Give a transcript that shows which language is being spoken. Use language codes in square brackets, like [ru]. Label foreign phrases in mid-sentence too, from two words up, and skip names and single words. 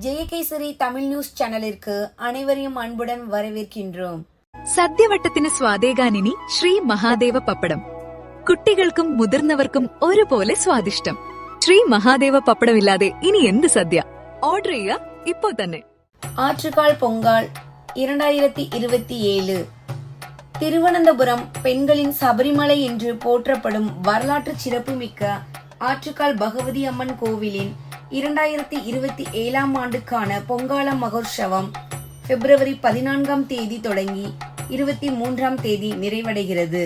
[ta] அதிகேசரி தமிழ் நியூஸ் சேனலிற்கு அனைவரையும் அன்புடன் வரவேற்கின்றோம். [ml] സദ്യവട്ടത്തിന് സ്വാദേകാനിനി ശ്രീ മഹാദേവ പപ്പടം. കുട്ടികൾക്കും മുതിർന്നവർക്കും ഒരുപോലെ സ്വാദിഷ്ടം. ശ്രീ മഹാദേവ പപ്പടം ഇല്ലാതെ ഇനി എന്ത് സദ്യ? ഓർഡർ ചെയ്യുക ഇപ്പോൾ തന്നെ. [ta] ஆற்றுக்கால் பொங்கல் 2027 திருவனந்தபுரம் பெண்களின் சபரிமலை என்று போற்றப்படும் வரலாற்று சிறப்புமிக்க ஆற்றுக்கால் பகவதி அம்மன் கோவிலின் 2027 ஆண்டுக்கான பொங்கால மகோற்சவம் பிப்ரவரி 14ஆம் தேதி தொடங்கி 23ஆம் தேதி நிறைவடைகிறது.